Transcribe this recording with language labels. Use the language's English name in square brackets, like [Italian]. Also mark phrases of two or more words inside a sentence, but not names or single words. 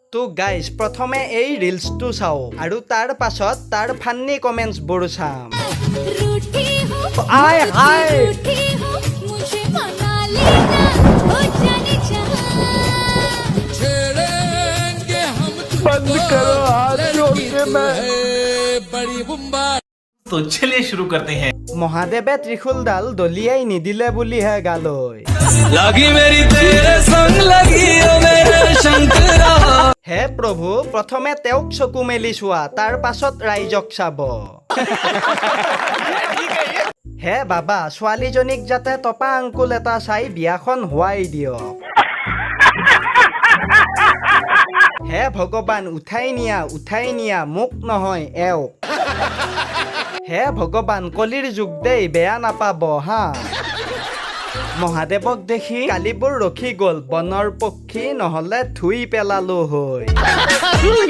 [Assamese] তো গাইজ প্ৰথমে এই ৰিলছটো চাওঁ আৰু তাৰ পাছত তাৰ ফান্নি কমেণ্টছবোৰ চাম [Hindi] आय हाय बंद करो हाथ जोड़ के मैं तो चलिए शुरू करते हैं [Assamese] মহাদেৱে ত্ৰিশূলডাল দলিয়াই নিদিলে বুলিহে গালৈ [Hindi] लगी मेरी तेरे संग लगी ओ मेरे शंकरा [Assamese] হে প্ৰভু প্ৰথমে তেওঁক চকু মেলি চোৱা তাৰ পাছত ৰাইজক চাব হে বাবা ছোৱালীজনীক যাতে টপা আংকুল এটা চাই বিয়াখন হোৱাই দিয়ক হে ভগৱান উঠাই নিয়া মোক নহয় এওক হে ভগৱান কলিৰ যুগ দেই বেয়া নাপাব হা মহাদেৱক দেখি কালিবোৰ ৰখি গ'ল বনৰ পক্ষী নহ'লে ধুই পেলালো হৈ